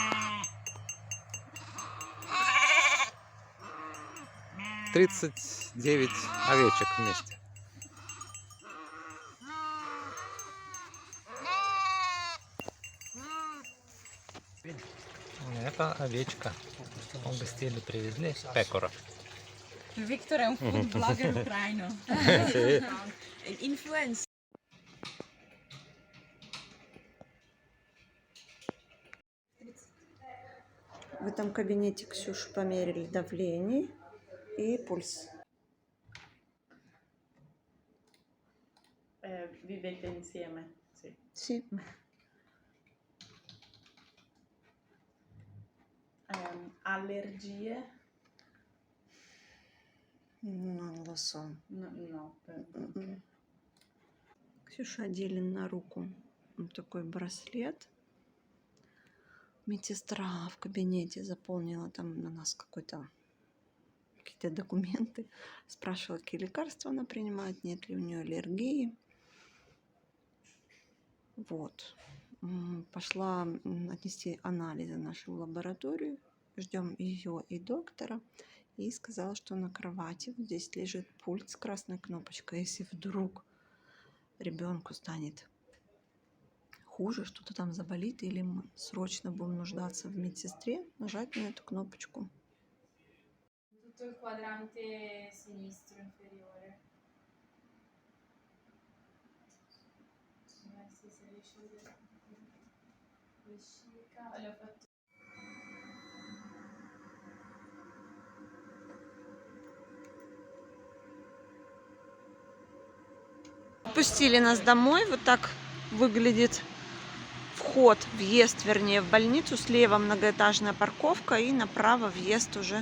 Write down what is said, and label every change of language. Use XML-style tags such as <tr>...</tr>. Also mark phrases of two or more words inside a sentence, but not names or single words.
<ru>39 овечек вместе. Это овечка. В гостили привезли пекора.</ru> <it>Victor è un</it> <en>food blogger</en> <it>ucraino. Influencer.</it> <ru>В этом кабинете Ксюше померили давление и пульс.</ru> <it>Vivete insieme? Sì. Sì. Allergie? Non lo so. No, okay.</it> <ru>Ксюша одели на руку вот такой браслет. Медсестра в кабинете заполнила там на нас какие-то документы. Спрашивала, какие лекарства она принимает, нет ли у нее аллергии. Вот. Пошла отнести анализы наши в лабораторию. Ждем ее и доктора. И сказала, что на кровати вот здесь лежит пульт с красной кнопочкой. Если вдруг ребенку станет хуже, что-то там заболит, или мы срочно будем нуждаться в медсестре, нажать на эту кнопочку.</ru> <it>Tutto il quadrante sinistro inferiore. Se riesci a vedere vescica, le ho fatto.</it> <ru>Отпустили нас домой. Вот так выглядит вход, въезд, вернее, в больницу. Слева многоэтажная парковка и направо въезд уже.</ru>